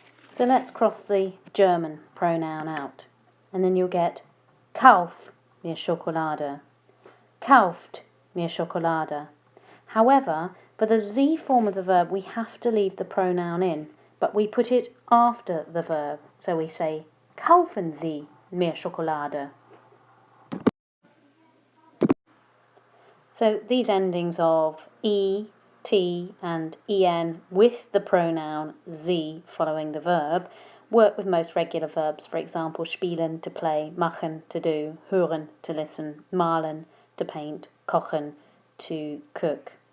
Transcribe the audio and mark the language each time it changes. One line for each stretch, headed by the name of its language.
English: So let's cross the German pronoun out. And then you'll get,
German: kauf mir Schokolade. Kauft mir Schokolade.
English: However, for the sie form of the verb, we have to leave the pronoun in, but we put it after the verb. So we say,
German: kaufen Sie mir Schokolade.
English: So these endings of e, t and en with the pronoun sie following the verb work with most regular verbs. For example, spielen, to play, machen, to do, hören, to listen, malen, to paint, kochen, to cook.